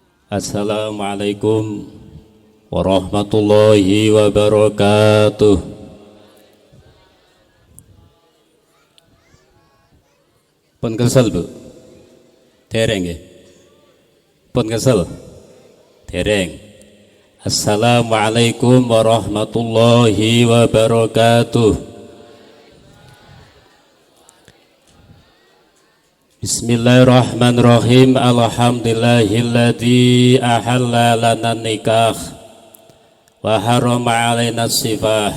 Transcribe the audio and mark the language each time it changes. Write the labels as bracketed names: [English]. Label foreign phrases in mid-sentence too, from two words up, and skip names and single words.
[Arabic] السلام عليكم ورحمة الله وبركاته. [Javanese] Pun kesel Bu? Dereng ya? Pun kesel? Dereng. [Arabic] السلام عليكم ورحمة الله وبركاته. Bismillahirrahmanirrahim. الحمد لله الذي أحل لنا النكاح وحرم علينا السفاح.